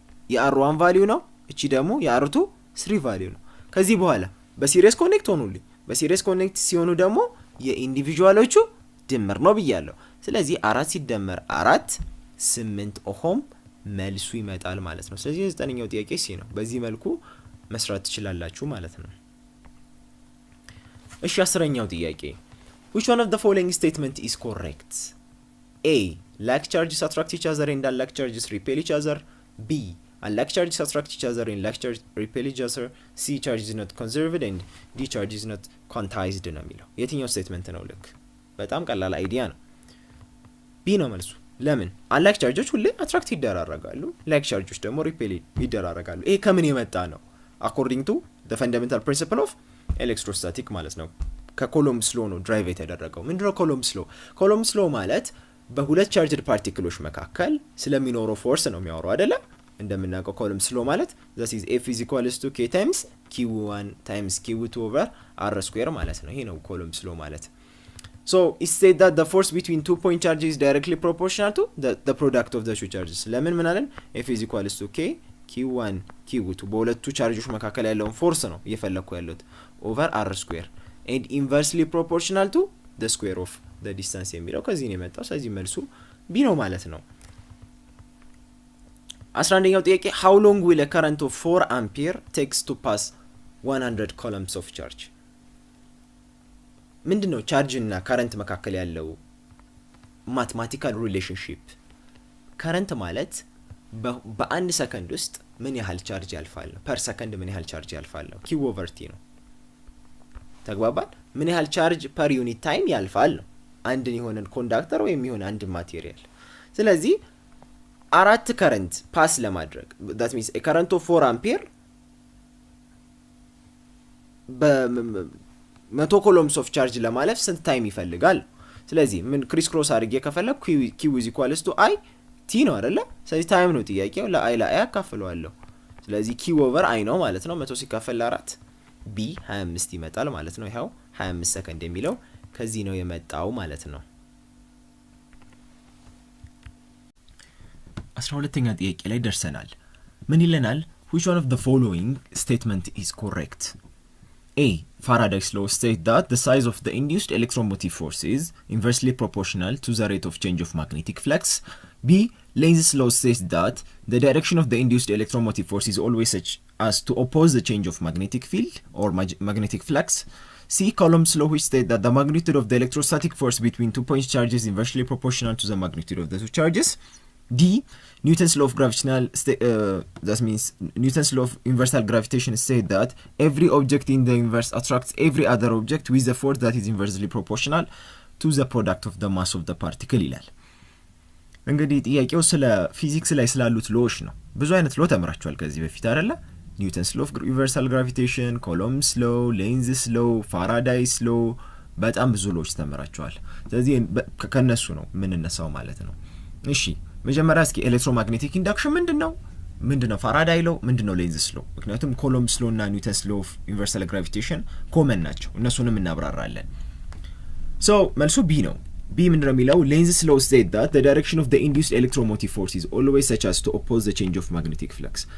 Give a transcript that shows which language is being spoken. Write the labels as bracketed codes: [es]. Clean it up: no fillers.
[am] የR1 ቫልዩ ነው። እቺ ደግሞ የR2 3 ቫልዩ ነው። ከዚህ በኋላ በሲሪየስ ኮኔክት ሆኑልኝ። በሲሪየስ ኮኔክት ሲሆኑ ደግሞ የኢንዲቪጁዋሎቹ ድምር ነው ብያለሁ። ስለዚህ 4 ሲደመር 4 8 ኦሆም መልሱ ይመጣል ማለት ነው። ስለዚህ 9ኛው ጥያቄ ሲ ነው። በዚህ መልኩ መስራት ትችላላችሁ ማለት ነው። እሺ 10ኛው ጥያቄ [en] which one of the following statement is correct? A like charges attract each other and unlike charges repel each other. B unlike charges attract each other and like charges repel each other. C charge is not conserved and D charge is not quantized ነው የሚለው። [am] የትኛው ስቴትመንት ነው ልክ? በጣም ቀላል አይዲያ ነው። ቢ ነው መልሱ። ለምን? አንላይክ ቻርጆች ሁሌ አትራክት ይደራረጋሉ፣ ላይክ ቻርጆች ደግሞ ሪፔል ይደራረጋሉ። ይሄ ከምን የመጣ ነው? [en] አኮርዲንግ ቱ ዘ ፈንዳሜንታል ፕሪንሲፕል ኦፍ ኤሌክትሮስታቲክ [am] ማለት ነው። ከኮሎምብስ ሎ ነው ድራይቭ የተደረገው። ምንድነው ኮሎምብስ ሎ? ኮሎምብስ ሎ ማለት በሁለት ቻርጅድ ፓርቲክሎች መካከል ስለሚኖረው ፎርስ ነው የሚያወራው አይደለ? እንደምናውቀው ኮሎምብስ ሎ ማለት [en] that is F is equals to K times Q1 times Q2 over R square [am] ማለት ነው። ይሄ ነው ኮሎምብስ ሎ ማለት። [en] So it said that the force between 2 point charges is directly proportional to the product of the two charges. [am] ለምን ምን አለን? [en] F is equals to K Q1 Q2 [am] በሁለቱ ቻርጆች መካከል ያለውን ፎርስ ነው እየፈለኩ ያለሁት [en] over R square and inversely proportional to the square of the distance [am] የሚለው ከዚህ ነው የመጣው። ስለዚህ መልሱ ቢ ነው ማለት ነው። 11ኛው ጥያቄ [en] how long will a current of 4 ampere takes to pass 100 coulombs of charge? [am] ምንድነው ቻርጅ እና ከረንት መካከል ያለው ማትማቲካል ሪሌሽንሺፕ? ከረንት ማለት በአንድ ሰከንድ ውስጥ ምን ያህል ቻርጅ ያልፋል ነው። ፐር ሰከንድ ምን ያህል ቻርጅ ያልፋል ነው። ኪው ኦቨር ቲ ነው። ተግባባን? ምን ያህል ቻርጅ ፐር ዩኒት ታይም ያልፋል ነው። አንድን የሆነን ኮንዳክተር ወይም የሆነ አንድ ማቴሪያል። ስለዚህ አራት ከረንት ፓስ ለማድረግ [en] that means a current of 4 ampere [am] በ100 coulombs of charge ለማለፍ ስንት ታይም ይፈልጋል? ስለዚህ ምን ክሪስ ክሮስ አድርጌ ከፈለኩ q is equals to i t ነው አይደለ? ስለዚህ ታይም ነው ጥያቄው። ለi አካፍለዋለሁ። ስለዚህ q over i ነው ማለት ነው። 100 ሲካፈል ለ4 b 25 ይመጣል ማለት ነው። ይሄው 25 ሰከንድ የሚለው ከዚህ ነው የመጣው ማለት ነው። 12ኛ ጥያቄ ላይ ደርሰናል። ምን ይለናል? [en] which one of the following statement is correct? A Faraday's law states that the size of the induced electromotive force is inversely proportional to the rate of change of magnetic flux. B. Lenz's law says that the direction of the induced electromotive force is always such as to oppose the change of magnetic field or magnetic flux. C. Coulomb's law, which states that the magnitude of the electrostatic force between 2 point charges is inversely proportional to the magnitude of the 2 charges. D. Newton's law of gravitational that means Newton's law of universal gravitation said that every object in the universe attracts every other object with a force that is inversely proportional to the product of the mass of the particle [am] ይላል። እንግዲህ ጥያቄው ስለ ፊዚክስ ላይ ስላሉት ሎዎች ነው። ብዙ አይነት ሎ ተምራችኋል ከዚህ በፊት አይደለ? ኒውተንስ ሎ ኦፍ ዩኒቨርሳል ግራቪቴሽን፣ ኮሎምብስ ሎ፣ ሌንዝስ ሎ፣ ፋራዳይስ ሎ በጣም ብዙ ሎዎች ተምራችኋል። ስለዚህ ከነሱ ነው የምንነሳው ማለት ነው። እሺ መጀመሪያ እስኪ ኤሌክትሮማግኔቲክ ኢንዳክሽን ምንድነው ፋራዳይ ሎ ምንድነው ሌንዝስ ሎ? ምክንያቱም ኮሎምብስ ሎ እና ኒውተንስ ሎ ኦፍ ዩኒቨርሳል ግራቪቴሽን ኮመን ናቸው። እነሱንም እናብራራለን። ሶ መልሱ ቢ ነው። [en] B [am] ምንድነው የሚለው [en] Lenz's law said that the direction of the induced electromotive force is always such as to oppose the change of magnetic flux.